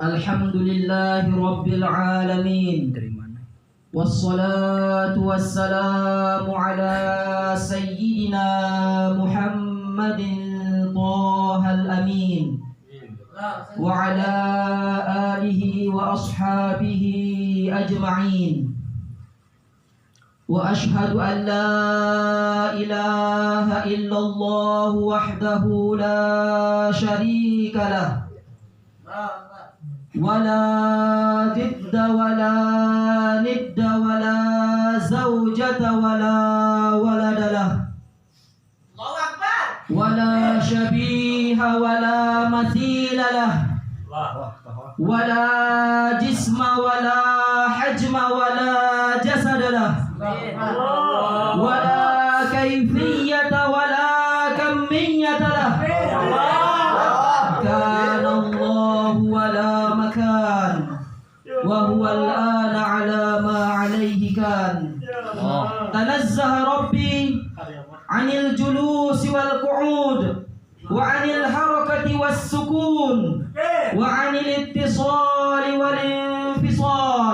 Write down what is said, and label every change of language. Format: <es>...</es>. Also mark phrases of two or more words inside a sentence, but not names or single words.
<ar>الحمد لله رب العالمين والصلاة والسلام على سيدنا محمد طه الأمين وعلى آله وأصحابه أجمعين. وأشهد أن لا إله إلا الله وحده لا شريك له ولا ضد ولا ند ولا زوجة ولا ولد له ولا شبيه ولا مثيل له ولا جسم ولا حجم ولا جسد له ولا كيفية ولا كمية له. كان الله ولا مكان وهو الآن على ما عليه كان. تنزه ربي عن الجلوس والقعود وعن الحركة والسكون وعن الاتصال والانفصال.</ar>